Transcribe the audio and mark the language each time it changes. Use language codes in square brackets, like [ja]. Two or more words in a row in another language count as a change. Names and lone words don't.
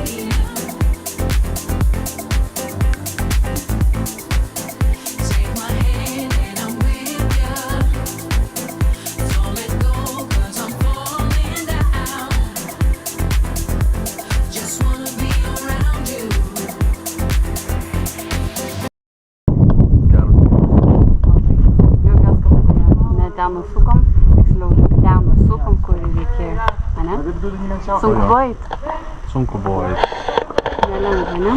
[en] Take my hand and I'm with ya. Don't let go 'cause I'm falling down. Just wanna be around you. [lt] Džiaugiuos, kad ne ten nusukom, tiksliau ten nusukom, kur reikėjo. Ane? Sunku buvo eit. Sunku buvo eit. Nelengva, ne?